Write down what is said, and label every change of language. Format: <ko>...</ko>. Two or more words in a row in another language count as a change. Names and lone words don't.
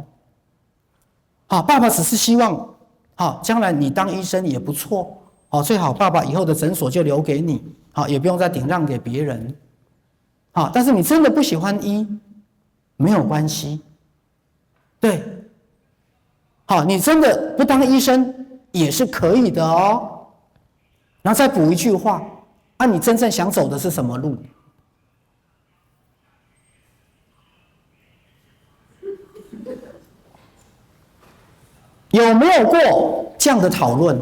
<zh>爸爸只是希望，將來你當醫生也不錯。最好爸爸以後的診所就留給你，也不用再頂讓給別人。但是你真的不喜歡醫，沒有關係。對，好，你真的不當醫生也是可以的哦。然後再補一句話，你真正想走的是什麼路？有沒有過這樣的討論？</zh>